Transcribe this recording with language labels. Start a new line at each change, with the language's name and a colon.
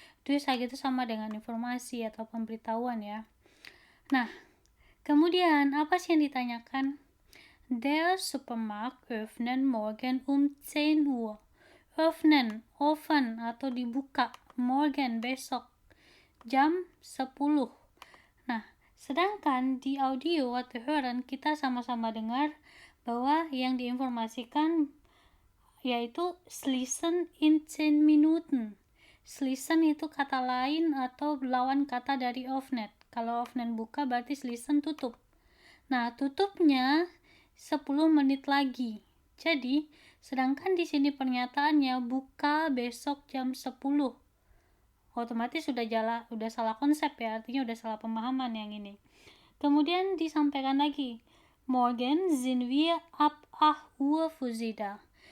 Indonesian: Durchsage itu sama dengan informasi atau pemberitahuan ya. Nah, kemudian apa sih yang ditanyakan?
German: Der Supermarkt öffnen morgen um 10 Uhr.
Indonesian: Öffnen, open atau dibuka. Morgen, besok. Jam 10. Nah, sedangkan di audio atau hören kita sama-sama dengar bahwa yang diinformasikan yaitu
German: schließen in 10 Minuten.
Indonesian: Schließen itu kata lain atau lawan kata dari öffnen. Kalau öffnen buka berarti schließen tutup. Nah, tutupnya 10 menit lagi. Jadi, sedangkan di sini pernyataannya buka besok jam 10. Otomatis sudah salah konsep ya, artinya udah salah pemahaman yang ini. Kemudian disampaikan lagi,
German: morgen sind wir ab 8 Uhr für Sie da.